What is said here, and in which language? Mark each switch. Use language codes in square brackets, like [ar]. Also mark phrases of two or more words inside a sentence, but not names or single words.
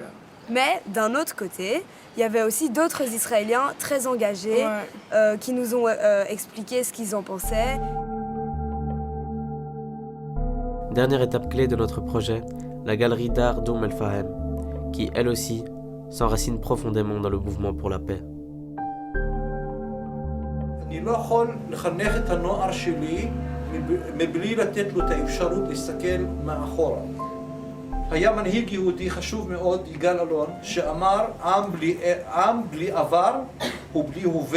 [fr] Mais d'un autre côté, il y avait aussi d'autres Israéliens très engagés qui nous ont expliqué ce qu'ils en pensaient. Dernière étape clé de notre projet, la galerie d'art d'Oum El-Fahem, qui elle aussi s'enracine profondément dans le mouvement pour la paix. [he] אני לא יכול לחנך את הנוער שלי מבלי לתת לו את האפשרות להסתכל מאחורה. היה מנהיג יהודי חשוב מאוד, יגאל אלון, שאמר עם בלי עבר הוא בלי הווה.